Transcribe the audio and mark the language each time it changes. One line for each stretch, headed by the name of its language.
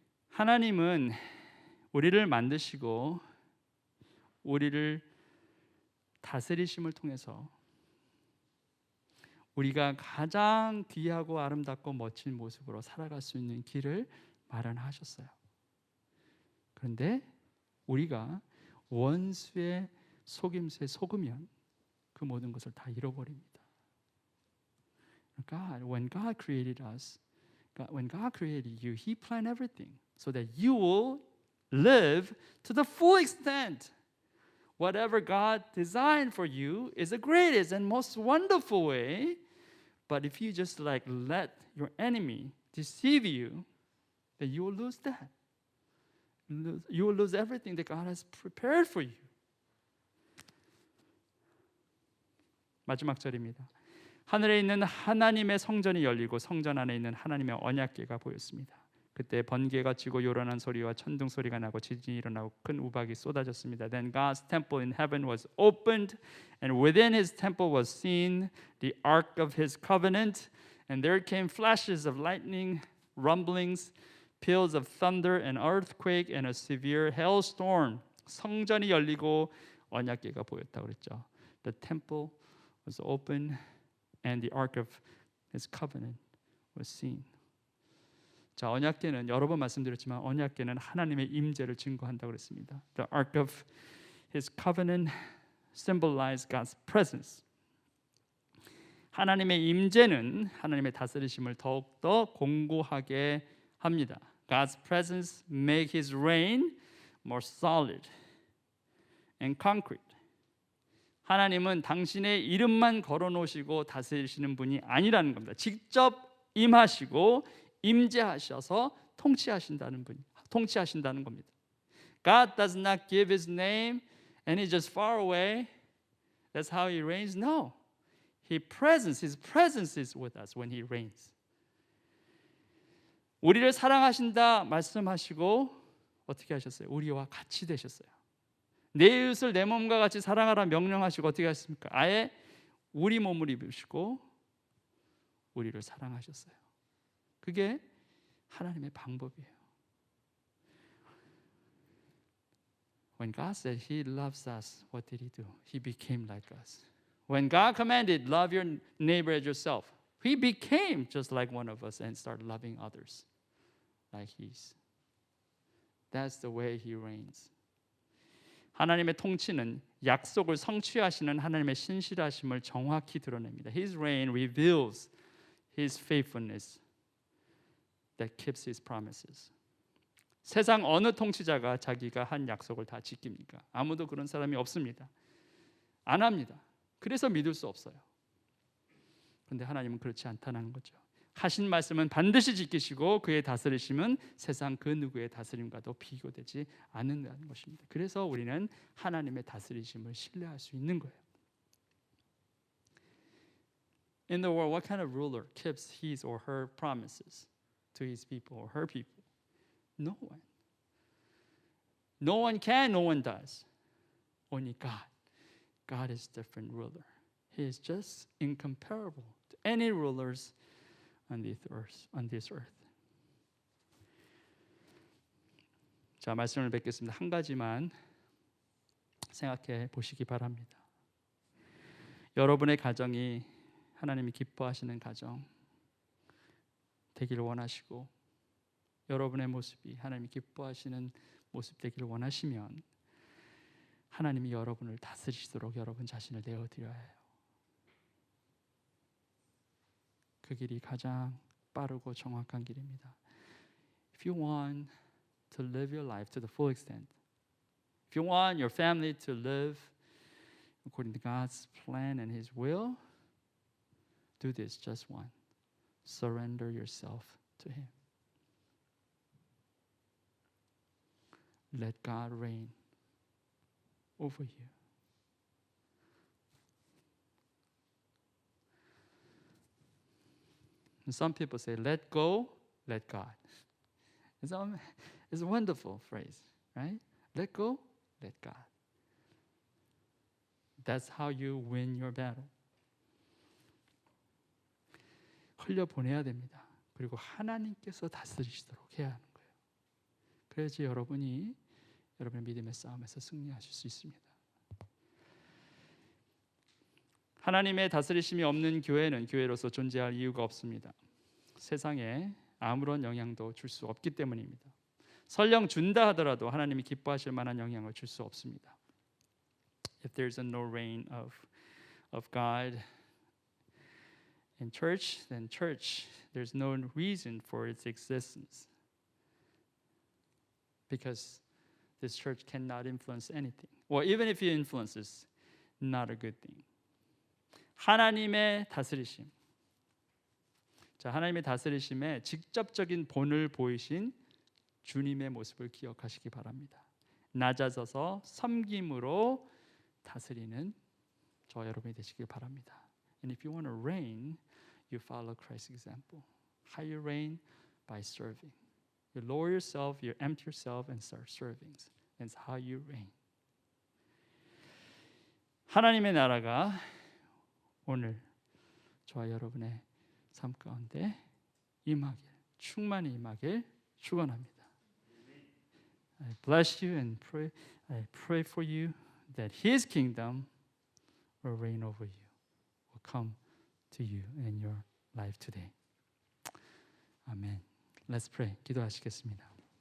Korean: 하나님은 우리를 만드시고 우리를 다스리심을 통해서 우리가 가장 귀하고 아름답고 멋진 모습으로 살아갈 수 있는 길을 마련하셨어요. 그런데 우리가 원수의 속임수에 속으면 그 모든 것을 다 잃어버립니다.
English: When God created us, when God created you, He planned everything so that you will live to the full extent. Whatever God designed for you is the greatest and most wonderful way. But if you just let your enemy deceive you, then you will lose that. You will lose everything that God has prepared for you.
Korean: 마지막 절입니다. 하늘에 있는 하나님의 성전이 열리고 성전 안에 있는 하나님의 언약궤가 보였습니다. 그때 번개가 치고 요란한 소리와 천둥 소리가 나고 지진이 일어나고 큰 우박이 쏟아졌습니다.
English: Then God's temple in heaven was opened, and within His temple was seen the ark of His covenant, and there came flashes of lightning, rumblings, peals of thunder, an earthquake, and a severe hailstorm.
Korean: 성전이 열리고 언약궤가 보였다고 그랬죠.
English: The temple was opened and the ark of his covenant was seen.
Korean: 자, 언약궤는 여러 번 말씀드렸지만 언약궤는 하나님의 임재를 증거한다고 그랬습니다.
English: The ark of his covenant symbolized God's presence.
Korean: 하나님의 임재는 하나님의 다스리심을 더욱더 공고하게 합니다.
English: God's presence make his reign more solid and concrete.
Korean: 하나님은 당신의 이름만 걸어놓으시고 다스리시는 분이 아니라는 겁니다. 직접 임하시고 임재하셔서 통치하신다는 겁니다.
English: God does not give his name and he's just far away. That's how he reigns. No. His presence is with us when he reigns.
Korean: 우리를 사랑하신다 말씀하시고 어떻게 하셨어요? 우리와 같이 되셨어요. 내 이웃을 내 몸과 같이 사랑하라 명령하시고 어떻게 하셨습니까? 아예 우리 몸을 입으시고 우리를 사랑하셨어요. 그게 하나님의 방법이에요.
English: When God said He loves us, what did He do? He became like us. When God commanded, love your neighbor as yourself, He became just like one of us and started loving others like He's. That's the way He reigns.
Korean: 하나님의 통치는 약속을 성취하시는 하나님의 신실하심을 정확히 드러냅니다.
English: His reign reveals His faithfulness that keeps His promises.
Korean: 세상 어느 통치자가 자기가 한 약속을 다 지킵니까? 아무도 그런 사람이 없습니다. 안 합니다. 그래서 믿을 수 없어요. 그런데 하나님은 그렇지 않다는 거죠. 하신 말씀은 반드시 지키시고 그의 다스리심은 세상 그 누구의 다스림과도 비교되지 않는다는 것입니다. 그래서 우리는 하나님의 다스리심을 신뢰할 수 있는 거예요.
English: In the world, what kind of ruler keeps his or her promises to his people or her people? No one. No one can, no one does. Only God. God is a different ruler. He is just incomparable to any rulers on this earth.
Korean: 자, 말씀을 뵙겠습니다. 한 가지만 생각해 보시기 바랍니다. 여러분의 가정이 하나님이 기뻐하시는 가정 되기를 원하시고 여러분의 모습이 하나님이 기뻐하시는 모습 되기를 원하시면 하나님이 여러분을 다스리시도록 여러분 자신을 내어드려야 해요. 그 길이 가장 빠르고 정확한 길입니다.
English: If you want to live your life to the full extent, if you want your family to live according to God's plan and His will, do this just one. Surrender yourself to Him. Let God reign over you. And some people say, let go, let God. It's a wonderful phrase, right? Let go, let God. That's how you win your battle.
Korean: 흘려보내야 됩니다. 그리고 하나님께서 다스리시도록 해야 하는 거예요. 그래야지 여러분의 믿음의 싸움에서 승리하실 수 있습니다. 하나님의 다스리심이 없는 교회는 교회로서 존재할 이유가 없습니다. 세상에 아무런 영향도 줄 수 없기 때문입니다. 설령 준다 하더라도 하나님이 기뻐하실 만한 영향을 줄 수 없습니다.
English: If there's no reign of God in church, then church, there's no reason for its existence. Because this church cannot influence anything. Or even if it influences, not a good thing.
Korean: 하나님의 다스리심. 자, 하나님의 다스리심에 직접적인 본을 보이신 주님의 모습을 기억하시기 바랍니다. 낮아져서 섬김으로 다스리는 저 여러분이 되시길 바랍니다.
English: And if you want to reign, you follow Christ's example. How you reign? By serving. You lower yourself, you empty yourself and start serving. That's how you reign.
Korean: 하나님의 나라가 오늘 저와 여러분의 삶 가운데 임하길, 충만히 임하길 축원합니다.
English: I bless you and pray. I pray for you that His kingdom will reign over you. come to you in your life today. 아멘. Let's pray.
Korean: 기도하시겠습니다.